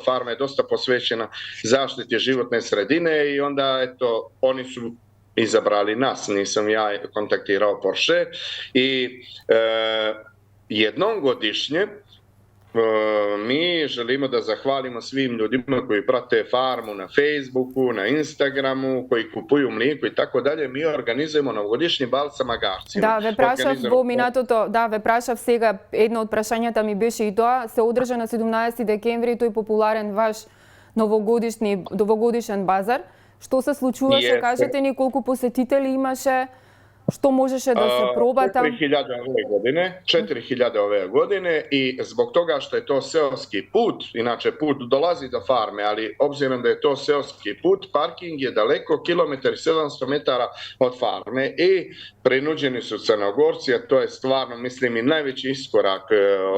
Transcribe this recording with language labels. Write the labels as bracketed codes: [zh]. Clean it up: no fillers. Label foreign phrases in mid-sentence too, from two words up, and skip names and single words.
[sr] Farma je dosta posvećena zaštiti životne sredine i onda eto oni su izabrali nas, nisam ja kontaktirao Porsche i jednom godišnje mi želimo da zahvalimo svim ljudima koji prate farmu na Facebooku, na Instagramu, koji kupuju mlijeko i tako dalje. Mi organizujemo novogodišnji bal sa magarcima. [mk] Да, ве прашав во минатото, да, ве прашав сега, едно од прашањата ми беше и тоа, се одржа на 17 декември тој популарен ваш новогодишен базар. Што се случуваше? Кажете ни колку посетители имаше? Што можеше да се проба там? [sr] 4.000 ove godine i zbog toga što je to seoski put, inače put dolazi do farme, ali obzirom da je to seoski put, parking je daleko, 1,7 metara od farme i prinuđeni su Crnogorci, a to je stvarno, mislim, i najveći iskorak od